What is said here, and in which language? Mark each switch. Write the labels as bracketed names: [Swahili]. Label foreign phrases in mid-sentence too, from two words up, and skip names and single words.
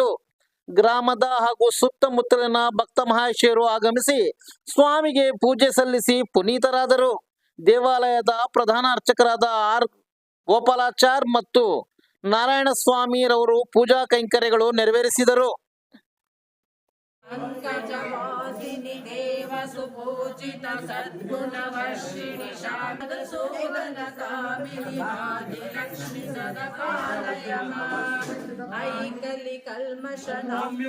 [Kannada] ಗ್ರಾಮದ ಹಾಗೂ ಸುತ್ತಮುತ್ತಲಿನ ಭಕ್ತ ಮಹಾಶಯರು ಆಗಮಿಸಿ ಸ್ವಾಮಿಗೆ ಪೂಜೆ ಸಲ್ಲಿಸಿ ಪುನೀತರಾದರು. ದೇವಾಲಯದ ಪ್ರಧಾನ ಅರ್ಚಕರಾದ ಆರ್ ಗೋಪಾಲಾಚಾರ್ ಮತ್ತು ನಾರಾಯಣ ಸ್ವಾಮಿರವರು ಪೂಜಾ ಕೈಂಕರ್ಯಗಳು ನೆರವೇರಿಸಿದರು. [Sanskrit] पंकजवासिनि देव सुपूजित सद्गुणवर्षिणि शारदसोदनकामिनि आदिलक्ष्मि सदपालय माम् ऐकलि कल्मषनाम्यं